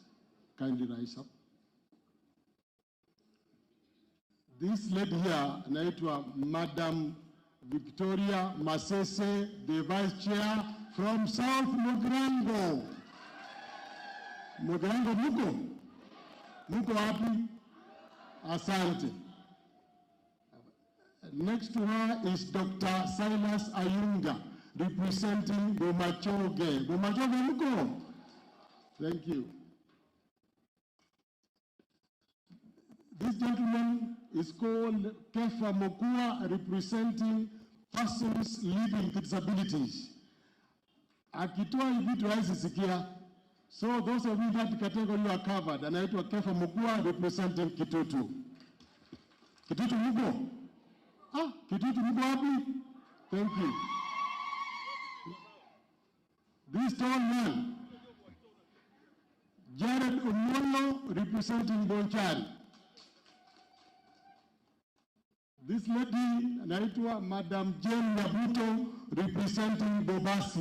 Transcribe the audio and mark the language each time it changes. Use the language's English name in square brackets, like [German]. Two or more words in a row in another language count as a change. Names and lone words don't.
[English] Kindly rise up. This lady here, [Swahili] anaitwa Madam Victoria Masese, [English] the Vice Chair from South Mugirango. [Swahili] Mugirango muko? Muko wapi? [English] Asante. Next to her is Dr. Silas Ayunga, representing Bomachoge. [Swahili] Bomachoge muko? [English] Thank you. This gentleman is called Kefa Mokua, representing persons living with disabilities. [Swahili] Akitoa hivi tuwezi sikia. [English] So those of you that category are covered, anaitwa Kefa Mokua, representing Kitutu. [Swahili] Kitutu muko? Kitutu muko wapi? [English] Thank you. This tall man, Jared Omolo, representing Bonchari. This lady, anaitwa Madam Jane Nabuto, representing Bobasi.